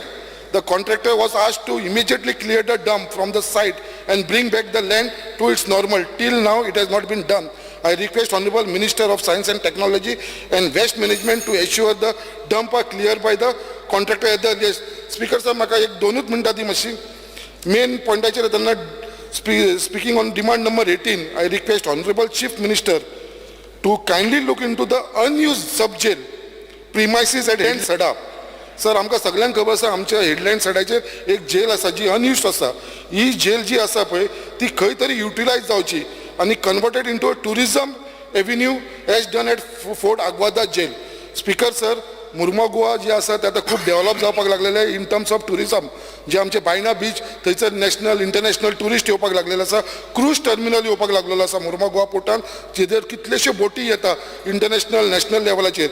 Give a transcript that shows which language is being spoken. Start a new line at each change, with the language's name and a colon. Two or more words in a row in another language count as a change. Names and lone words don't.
English: The contractor was asked to immediately clear the dump from the site and bring back the land to its normal. Till now, it has not been done. I request Honorable Minister of Science and Technology and Waste Management to ensure the dump are cleared by the contractor at the earliest. Speaker sir,
Konkani: म्हाका एक 2 मिनटां दी मातशी. मेन पॉइंटाचेर येतना
English: speaking on demand number 18, I request Honorable Chief Minister to kindly look into the unused sub-jail premises at Headland Sada.
Konkani: सर आमकां सगळ्यांक खबर आसा आमच्या हेडलँड सायडाचेर एक जेल आसा जी अनयुज्ड आसा. ही जेल जी आसा पळय ती खंय तरी युटिलायज जावची आनी
English: converted into a tourism avenue as done at Fort Aguada jail.
Konkani: स्पिकर सर, मुर्मुगांव जी आसा ते आतां खूब डेव्हलप जावपाक लागलेले
English: in terms of tourism.
Konkani: जे आमचे बायना बीच थंयसर
English: national international tourist
Konkani: येवपाक लागलेले आसा,
English: cruise terminal
Konkani: येवपाक लागलेलो आसा मुर्मुगांव पोर्टान, जेचेर कितलेश्यो बोटी येता
English: international national
Konkani: लेवलाचेर.